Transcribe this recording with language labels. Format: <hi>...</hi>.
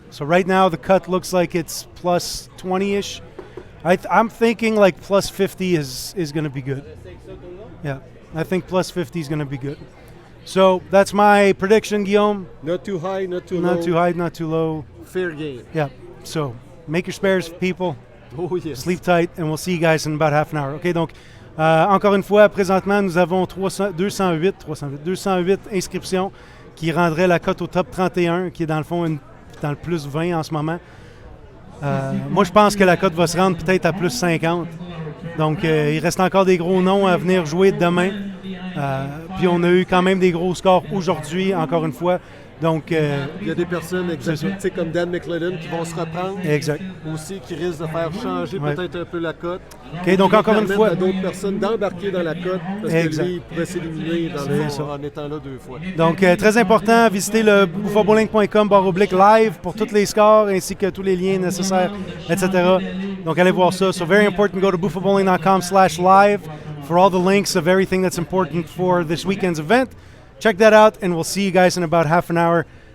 <en>So right now the cut looks like it's plus 20-ish. I'm thinking like plus 50 is going to be good. Yeah, I think plus 50 is going to be good. So that's my prediction, Guillaume. Not too high, not too low. Not too high, not too low. Fair game. Yeah, so make your spares, people. Oh yes. Sleep tight, and we'll see you guys in about half an hour.</en> <fr>Okay, donc, encore une fois, présentement, nous avons 208 inscriptions qui rendraient la cote au top 31, qui est dans le fond dans le plus 20 en ce moment. Moi, je pense que la cote va se rendre peut-être à plus 50. Donc, il reste encore des gros noms à venir jouer demain. Puis, on a eu quand même des gros scores aujourd'hui, encore une fois. Donc, il y a des personnes comme Dan McLellan qui vont se reprendre. Exact. Aussi, qui risquent de faire changer peut-être un peu la cote. OK, donc encore une fois. À d'autres personnes d'embarquer dans la cote parce que lui, il pourrait s'éliminer en étant là 2 fois. Donc, très important, visitez le buffabowling.com/live pour tous les scores ainsi que tous les liens nécessaires, etc. Donc, allez voir ça.</fr> <en>So, very important, go to buffabowling.com/live for all the links of everything that's important for this weekend's event. Check that out, and we'll see you guys in about half an hour.</en>